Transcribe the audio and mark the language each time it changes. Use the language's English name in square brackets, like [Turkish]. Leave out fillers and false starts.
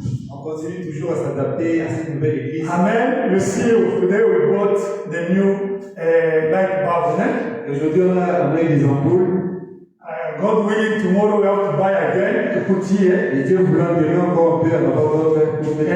[French] On continue toujours à s'adapter à cette nouvelle église. Amen. [English] You see, today we bought the new light bulb. [French] Aujourd'hui, on a amené des ampoules. [English] God willing, tomorrow we have to buy again to put here. [French] Et Dieu voulant donner encore un peu à avoir d'autres pour mettre